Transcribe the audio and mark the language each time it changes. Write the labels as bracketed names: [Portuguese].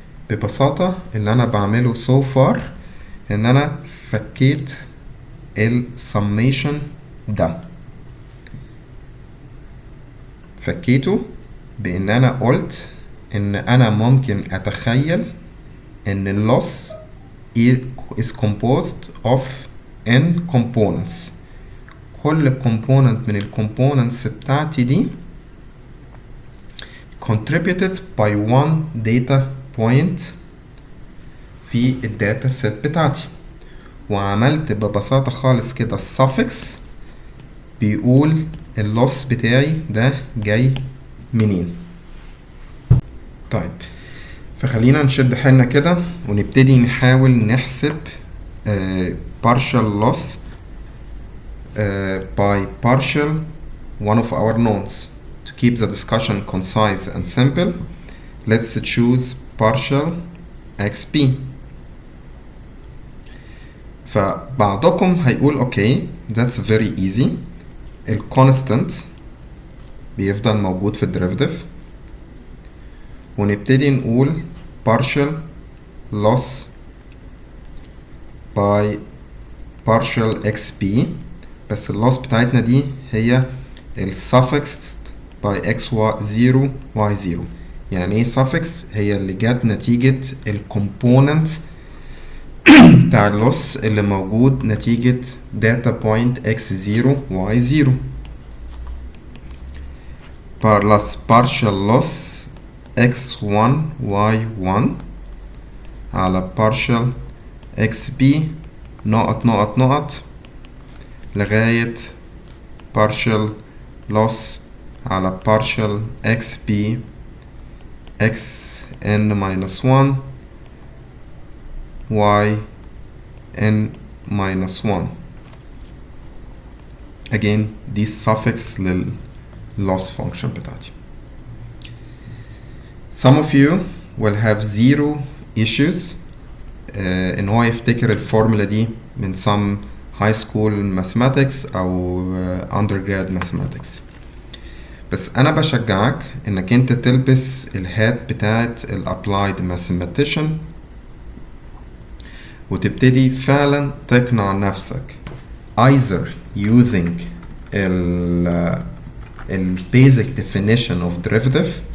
[Arabic] ببساطة اللي أنا بعمله so far إن أنا فكيت ال summation ده فكيته بإن أنا قلت إن أنا ممكن أتخيل [English] ان اللوس is composed of n components. [Arabic] كل component من الcomponents بتاعتي دي [English] contributed by one data point [Arabic] في الداتا set بتاعتي. وعملت ببساطة خالص كده السفكس بيقول اللوس بتاعي ده جاي منين. طيب فخلينا نشد حيلنا كده ونبتدي نحاول نحسب [English] partial loss by partial one of our knowns. To keep the discussion concise and simple, let's choose partial xp. [Arabic] فبعضكم هيقول اوكي [English] that's very easy. [Arabic] الكونستانت بيفضل موجود في الديريفيتيف، ونبتدي نقول [English] partial loss by partial xp، [Arabic] بس اللوس بتاعتنا دي هي [English] suffix by x0 y0. [Arabic] يعني ايه suffix؟ هي اللي جت نتيجة الكومبوننت بتاع اللوس اللي موجود نتيجة data point x0 y0 [English] plus partial loss x1 y1 على partial xp نقط نقط نقط لغاية partial loss على partial xp xn minus 1 y n minus 1. [Arabic] again دي suffix لل loss function بتاعتي. [English] some of you will have zero issues [Arabic] ان هو يفتكر الفورمولا دي من [English] some high school mathematics [Arabic] او [English] undergrad mathematics، [Arabic] بس انا بشجعك انك انت تلبس الهات بتاعت الابلايد mathematician وتبتدي فعلا تقنع نفسك [English] either using [Arabic] ال [English] basic definition of derivative